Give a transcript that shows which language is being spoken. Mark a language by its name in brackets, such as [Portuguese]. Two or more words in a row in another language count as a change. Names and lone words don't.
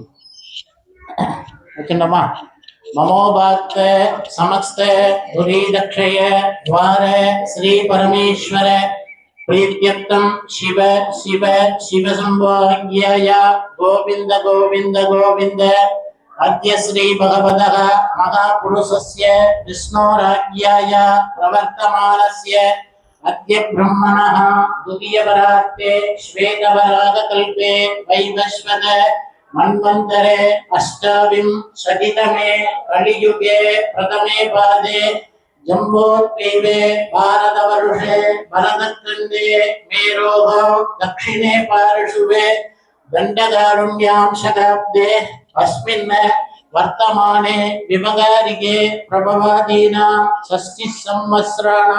[Sanskrit] வச்சுட்டோமா. ममोपात्त समस्त दुरि तक्षय द्वार श्री परमेश्वर प्रीत्यर्थम् शिव शिव शिवसम्भाग्याय गोविन्द गोविन्द गोविन्द अद्य श्री भगवतः महापुरुषस्य विष्णोराख्याय प्रवर्तमानस्य अद्य ब्रह्मणः द्वितीयवरात्ते श्वेतवराहकल्पे वैवस्वत मन्वन्तरे अष्टाविंशतितमे कलियुगे प्रथमे पादे जम्बोद्वीपे भारतवर्षे भरतखण्डे मेरोः दक्षिणे पार्श्वे दण्डकारुण्यां शताब्दे अस्मिन् वर्तमाने विभगारिके प्रभवादीनां षष्टिः संवत्सराणां